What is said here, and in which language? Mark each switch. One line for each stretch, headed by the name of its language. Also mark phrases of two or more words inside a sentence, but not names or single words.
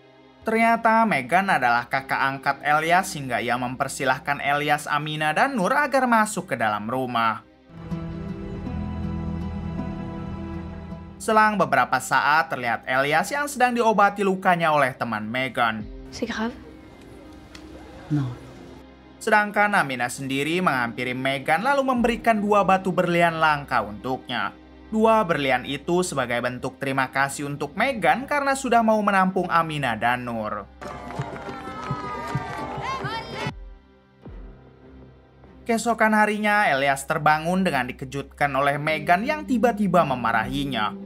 Indonesian: Ternyata Megan adalah kakak angkat Elias hingga ia mempersilahkan Elias, Amina, dan Nur agar masuk ke dalam rumah. Selang beberapa saat, terlihat Elias yang sedang diobati lukanya oleh teman Megan.
French: C'est grave? Non.
Indonesian: Sedangkan Amina sendiri menghampiri Megan lalu memberikan 2 batu berlian langka untuknya. 2 berlian itu sebagai bentuk terima kasih untuk Megan karena sudah mau menampung Amina dan Nur. Keesokan harinya, Elias terbangun dengan dikejutkan oleh Megan yang tiba-tiba memarahinya.